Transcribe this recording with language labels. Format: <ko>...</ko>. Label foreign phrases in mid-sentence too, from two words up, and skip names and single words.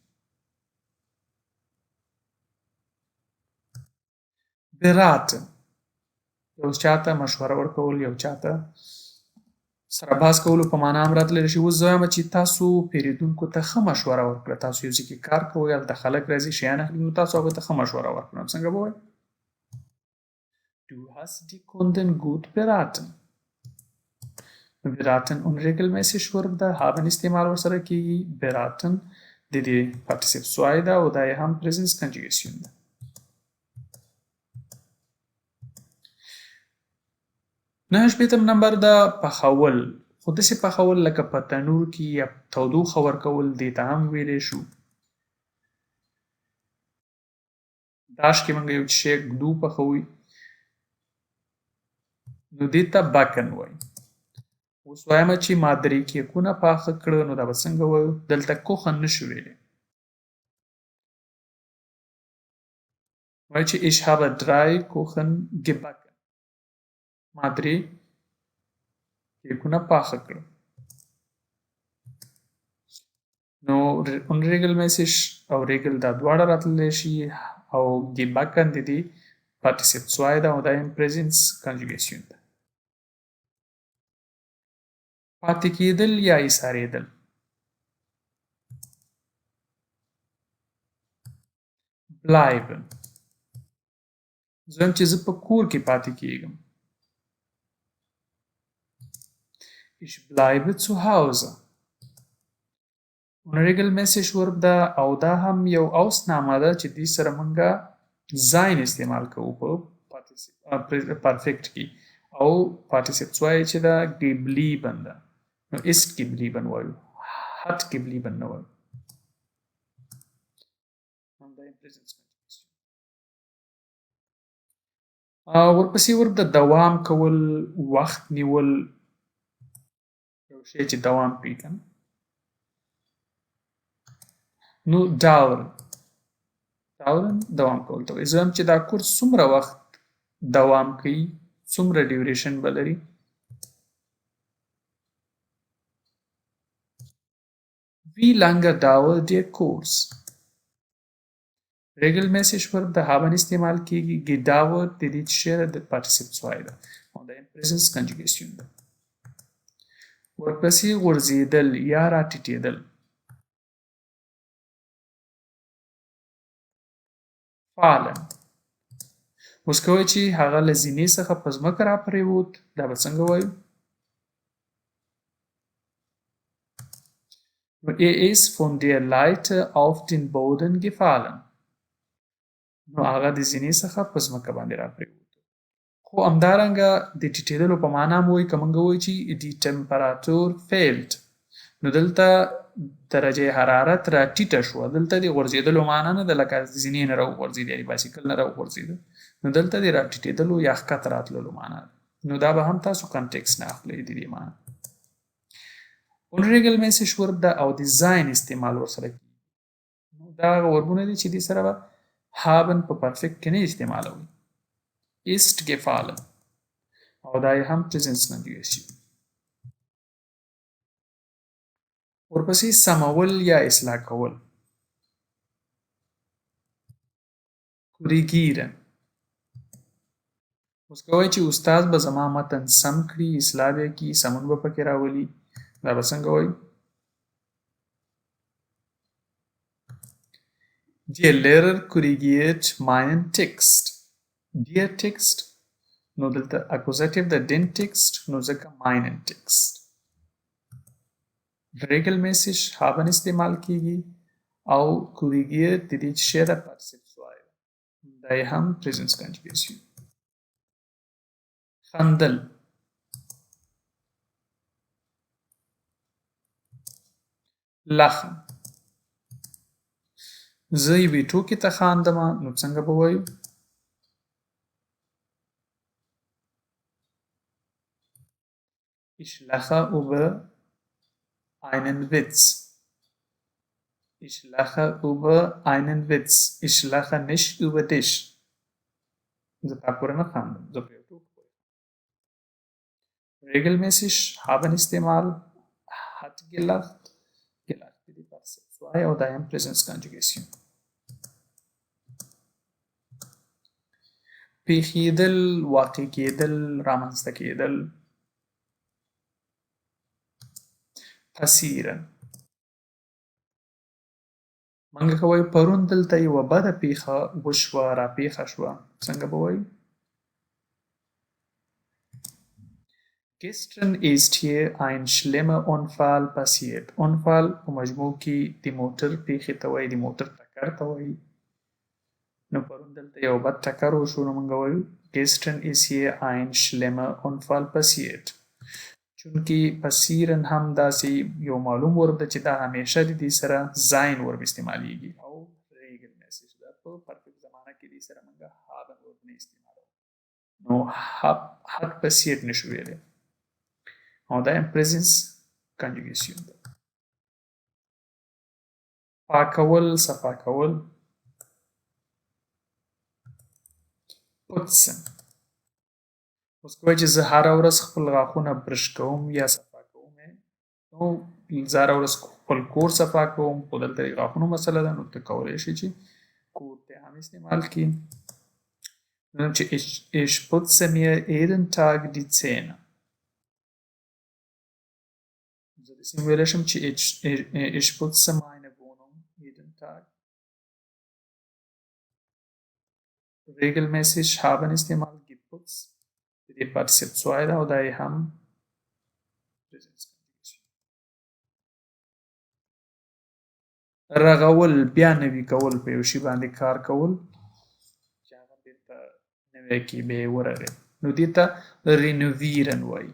<ps>beraten یو چاته مشوره ورکول، یو چاته سره بحث کولو په معنا هم راتللی شي. اوس زه وایم چې تاسو پیرودونکو ته ښه مشوره ورکړه. تاسو یو ځای کې کار کوئ، هلته خلک راځي شیان اخلي، نو تاسو هغوی ته ښه مشوره ورکړه. نو څنګه به وایئ؟</ps> <de>Du hast die Kunden gut beraten.</de> <ps>beraten unregelmäßig ورب ده، haben استعمال ورسره کیږي. beraten د دې پارټیسیپ سوی ده او دا یې هم پریزنس کنجوګیشن ده. نهه شپېتم نمبر ده پخول. خو داسې پخول لکه په تنور کې یا تودوخه ورکول، دې ته هم ویلی شو. داش کې موږ یو شی ږدو پخوي، نو دې ته بکن وایي. اوس وایم چې ما 3 کیکونه پاخه کړه، نو دا به څنګه وایو؟ دلته کوخن نشو ویلی، وایي چې</ps> <de>ich habe 3 Kuchen gebacken.</de> <ps>ما 3 کیکونه پاخه کړه. نو unregelmäßig او ریګل دا دواړه راتللی شي، او gebacken د دې پارټیسیپ سوی ده او دا هم پریزنس کنجوګیشن ده. پاتې کیدل یا ایسارېدل.</ps> <de>bleiben.</de> <ps>زه وایم چې زه په کور کې پاتې کیږم.</ps> <de>ich bleibe zu Hause.</de> <ps>unregelmäßig ورب ده او دا هم یو اوسنامه ده چې دې سره موږ sein استعمال کوو په پرفیکټ کې، او پارټیسیپ سوی چې ده geblieben ده. نو</ps> <de>ist geblieben</de> <ps>وایو،</ps> <de>hat geblieben</de> <ps>نه وایو. ورپسې ورب د دوام کول، وخت نیول، یو شی چې دوام کوي که نه. نو dauern دوام کول ته وایي. زه وایم چې دا کورس څومره وخت دوام کوي، څومره ډیوریشن به لري.</ps> <de>wie lange dauert der Kurs.</de> <ps>regelmäßig ورب د haben استعمال کیږي. gedauert د دې شی د پارټیسیپ سوی ده او د پریزنس کنجوګیشن ده. ورپسې غورځېدل یا راټیټېدل.</ps> <de>fallen.</de> <ps>اوس که وایي چې هغه له زینې څخه په ځمکه راپرېوت، دا به څنګه وایو؟</ps> <de>Er ist von der Leiter auf den Boden gefallen.</de> <ps>نو هغه د زینې څخه په ځمکه باندې راپرېوت. خو همدارنګه د ټیټېدلو په معنا هم وایي. که موږ ووایو چې</ps> <de>die Temperatur fällt،</de> <ps>نو دلته درجه حرارت را ټیټه شوه. دلته د غورځېدلو معنا نه ده لکه زینې نه راوغورځېد یا د بایسکل نه راوغورځېده، نو دلته د را ټیټېدلو یا ښکته راتللو معنا ده. نو دا به هم تاسو کنټکس نه اخلئ د دې معنا. unregelmäßig ورب ده او د زاین استعمال ورسره کیږي. نو دا هغه وربونه دي چې دې سره به haben په پرفیکټ کې نه استعمالوي.</ps> <de>ist gefallen</de> <ps>او دا یې هم پریزنس کنجوګیشن. ورپسې سمول یا اصلاح کول. کوریګیرن. اوس کوی چې استاد به زما متن سم کړي، اصلاح به کړي، سمون به پکې راولي. دا به څنګه وایو؟</ps> <de>Der Lehrer korrigiert meinen Text. Der Text</de> <ps>نو دلته اکوزاتیو د</ps> <de>den Text</de> <ps>نو ځکه</ps> <de>meinen Text. regelmäßig haben</de> <ps>استعمال کیږي او korrigiert د دې چې شی ده پارټیسیپل سوای دا یې هم پریزنس کنجوګیشن. خندل. lachen. زه یوې ټوکې ته خاندم نو څنګه به وایو؟</ps> <de>Ich lache über einen Witz. Ich lache über einen Witz. Ich lache nicht über dich.</de> <ps>زه تا پورې نه خاندم، زه په یو ټوک پورې.</ps> <de>regelmäßig haben</de> <ps>استعمال</ps> <de>hat gelacht.</de> <ps>gelacht دی پارټیسیپل سوای او دا هم پریزنس کنجوګیشن. پیښیدل، واقع کېدل، رامنځته کېدل.</ps> <de>passieren.</de> <ps>منګه کوي پرون دلته یوه بده پیښه وشوه، را پیښه شوه. څنګه به وایو؟</ps> <de>Gestern ist hier ein schlimmer Unfall passiert.</de> <ps>Unfall په مجموع کې د موټر پیښې ته وایي، د موټر ټکر ته وایي. نو پرون دلته یو بد ټکر وشو نو موږ وایو</ps> <de>Gestern ist hier ein schlimmer Unfall passiert.</de> <ps>چونکې passieren هم داسې یو معلوم ورب ده چې دا همیشه د دې سره زاین ورب استعمالیږي او regelmäßig ده په پرفیکټ زمانه کې دې سره موږ haben ورب نه استعمالوو. نو</ps> <de>hat passiert</de> <ps>نشو ویلی او دا هم پریزنس کنجوګیشن ده. پاکول، صفا کول.</ps> <de>putzen.</de> <ps>اوس کوی چې زه هره ورځ خپل غاښونه برش کوم یا صفا کوم، نو زه هره ورځ خپل کور صفا کوم، خو دلته د غاښونو مسله ده نو ته کولی شي چې کور ته هم استعمال کړي. نو چې</ps> <de>ich putze mir jeden Tag die Zähne.</de> <ps>زه داسې هم ویلی شم چې</ps> <de>ich putze meine Wohnung jeden Tag. regelmäßig haben</de> <ps>استعمال geputzt د دې پارټیسیپل سوای ده او دا یې هم پریزنس کنجوګیشن. رغول، بیا نوي کول، په یو شي باندې کار کول چې هغه بېرته نوی کړي، بیا یې ورغوي، نو دې ته رینوویرن وایي.</ps>